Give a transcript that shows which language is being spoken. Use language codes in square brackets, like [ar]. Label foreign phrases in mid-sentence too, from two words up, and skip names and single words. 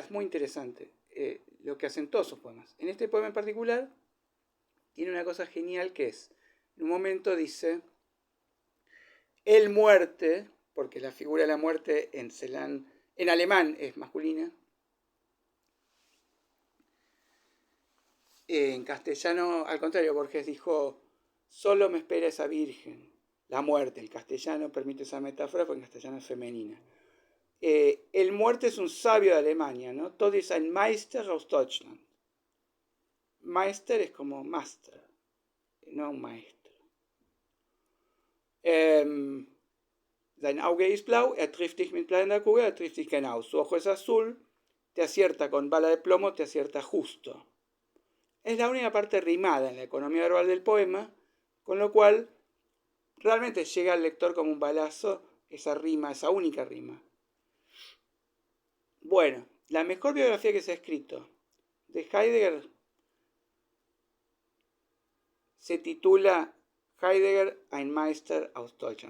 [es] Es muy interesante lo que hacen todos sus poemas. En este poema en particular, tiene una cosa genial que es, en un momento dice, el muerte, porque la figura de la muerte en Celan, en alemán es masculina, en castellano, al contrario, Borges dijo, solo me espera esa virgen, la muerte. El castellano permite esa metáfora porque en castellano es femenina. El muerte es un sabio de Alemania, ¿no? [de] Tod ist ein Meister aus Deutschland. [es] Meister es como master, no un maestro. [de] Sein Auge ist blau, trifft dich mit bleibender Kugel, trifft dich genau. [es] Su ojo es azul, te acierta con bala de plomo, te acierta justo. Es la única parte rimada en la economía verbal del poema, con lo cual realmente llega al lector como un balazo esa rima, esa única rima. Bueno, la mejor biografía que se ha escrito de Heidegger se titula Heidegger, ein Meister aus Deutschland.